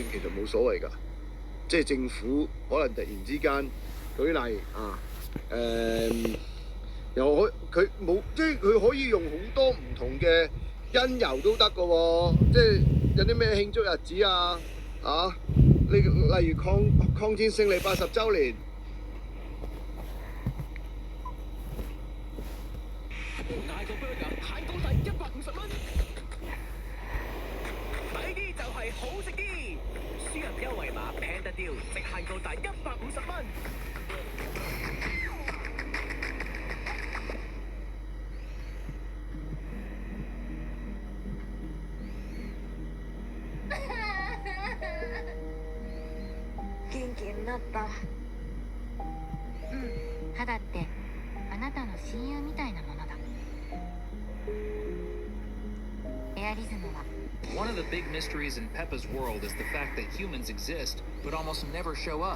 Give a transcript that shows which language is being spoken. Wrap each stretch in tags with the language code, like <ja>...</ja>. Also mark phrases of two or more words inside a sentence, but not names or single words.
<yue>其實冇所謂㗎，即係政府可能突然之間舉例又佢冇即係佢可以用好多唔同嘅因由都得㗎喎，即係有啲咩慶祝日子例如抗戰勝利80週年。嗌個 burger 限高達150蚊，抵啲就係好食啲，輸入優惠碼平得掉，直限高達150蚊。</yue> <ja>元気になった。肌ってあなたの親友みたいなものだ。</ja> <en>One of the big mysteries in Peppa's world is the fact that humans exist, but almost never show up.</en>